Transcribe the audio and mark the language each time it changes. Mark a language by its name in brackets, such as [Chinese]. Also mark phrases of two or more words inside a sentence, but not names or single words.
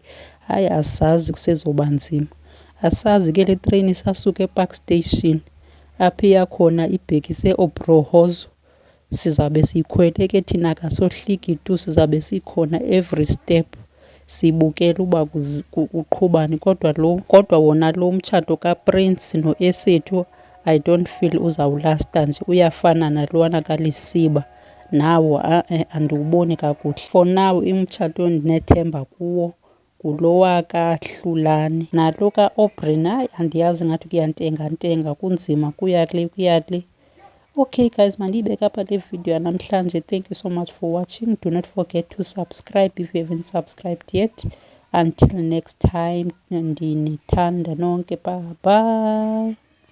[Xhosa] Hayi asazi kusezoba nzima. Asazi ke le treyini isasuka ePark Station apho iya khona ibhekise Obrohozo, sizawube siyikhwele ke thina kasohliki tu, sizawube sikhona [English] every step [Xhosa] sibukela uba kuqhubani. Kodwa wona lo mtshato kaPrince noEssethu [English] I don't feel [Xhosa] uzawulasta nje, uyafana nalowana kaLisiba. Nawo andiwuboni kakuhle. [English] For now [Xhosa] umtshato endinethemba kuwo ngulowa kaHlulani. Nalo kaAubrey hayi andiyazi, ngathi kuyantengantenga, kunzima, kuyale. [English] Okay guys, [Xhosa] mandiyibeke apha le video yanamhlanje. [English] Thank you so much for watching. Do not forget to subscribe if you haven't subscribed yet. Until next time, [Xhosa] ndinithanda nonke, [English] bye bye.